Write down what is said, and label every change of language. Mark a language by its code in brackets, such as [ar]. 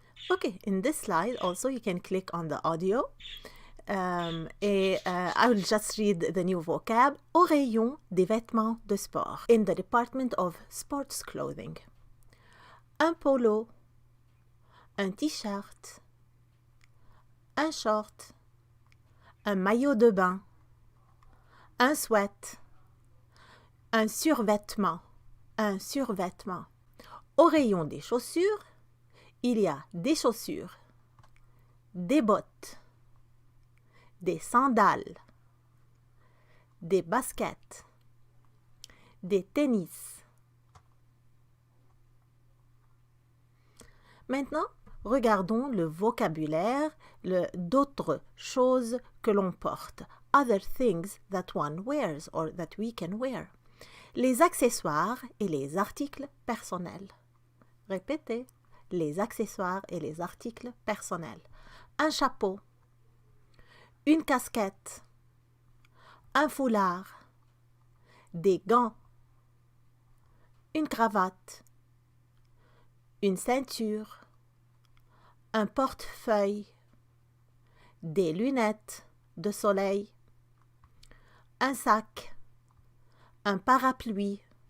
[en] Okay, in this slide also you can click on the audio. I will just read the new vocab. [fr] Au rayon des vêtements de sport. [en] In the department of sports clothing. [fr] Un polo, un t-shirt, un short, un maillot de bain, un sweat, un survêtement, un survêtement. Au rayon des chaussures, il y a des chaussures, des bottes, des sandales, des baskets, des tennis. Maintenant, regardons le vocabulaire d'autres choses que l'on porte. [en] Other things that one wears or that we can wear. [fr] Les accessoires et les articles personnels. Répétez, les accessoires et les articles personnels. Un chapeau, une casquette, un foulard, des gants, une cravate, une ceinture, un portefeuille, des lunettes de soleil, un sac, un parapluie